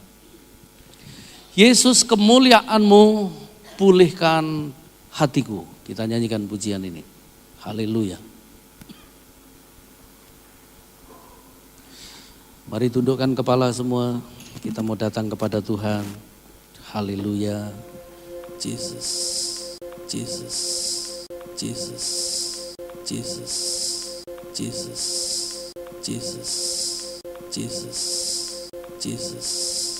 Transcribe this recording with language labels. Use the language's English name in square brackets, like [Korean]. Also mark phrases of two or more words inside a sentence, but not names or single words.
[Indonesian] Yesus kemuliaan-Mu pulihkan hatiku. Kita nyanyikan pujian ini. Haleluya. Mari tundukkan kepala semua. Kita mau datang kepada Tuhan. Haleluya. Jesus. Jesus. Jesus. Jesus. Jesus. Jesus. Jesus. Jesus.